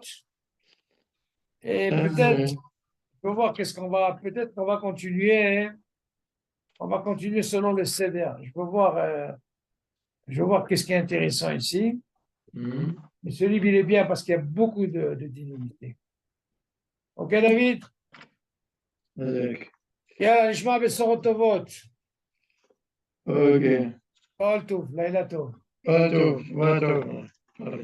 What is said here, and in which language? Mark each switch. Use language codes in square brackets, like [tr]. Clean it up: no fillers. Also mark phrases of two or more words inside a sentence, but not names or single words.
[fr] Et peut-être, on va voir qu'est-ce qu'on va. Peut-être qu'on va continuer. On va continuer selon le CDR. Je vais voir qu'est-ce qui est intéressant ici. Mais ce livre, il est bien parce qu'il y a beaucoup de divinité. Ok, David? [he] יאללה, לשמוע בשורות טובות. [fr] Ok. [he] כל טוב, לילה טוב. [fr] Pas tout.